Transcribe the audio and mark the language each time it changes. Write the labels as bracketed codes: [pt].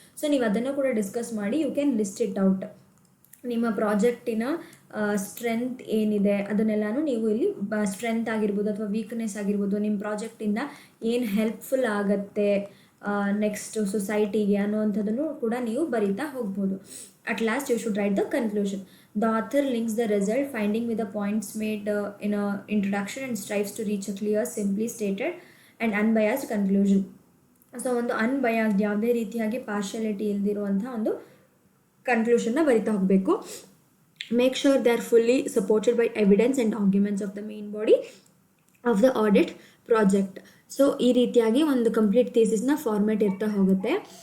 [kn] So ನೀವು ಅದನ್ನು ಕೂಡ ಡಿಸ್ಕಸ್ ಮಾಡಿ [en] You can list it out. [kn] ನಿಮ್ಮ ಪ್ರಾಜೆಕ್ಟಿನ ಸ್ಟ್ರೆಂತ್ ಏನಿದೆ ಅದನ್ನೆಲ್ಲನೂ ನೀವು ಇಲ್ಲಿ ಸ್ಟ್ರೆಂತ್ ಆಗಿರ್ಬೋದು ಅಥವಾ ವೀಕ್ನೆಸ್ ಆಗಿರ್ಬೋದು, ನಿಮ್ಮ ಪ್ರಾಜೆಕ್ಟಿಂದ ಏನು ಹೆಲ್ಪ್ಫುಲ್ ಆಗುತ್ತೆ ನೆಕ್ಸ್ಟ್ ಸೊಸೈಟಿಗೆ ಅನ್ನೋವಂಥದ್ದನ್ನು ಕೂಡ ನೀವು ಬರೀತಾ ಹೋಗ್ಬೋದು. [en] At last you should write the conclusion. The author links the result finding with the points made in a introduction and strives to reach a clear, simply stated and unbiased conclusion. [kn] So ಒಂದು unbiased, ಯಾವುದೇ ರೀತಿಯಾಗಿ partiality ಇಲ್ದಿರುವಂಥ ಒಂದು ಕನ್ಕ್ಲೂಷನ್ನ ಬರಿತಾ ಹೋಗಬೇಕು. [en] Make sure they are fully supported by evidence and arguments of the main body of the audit project. [kn] So ಈ ರೀತಿಯಾಗಿ ಒಂದು complete ಥೀಸಿಸ್ನ format ಇರ್ತಾ ಹೋಗುತ್ತೆ.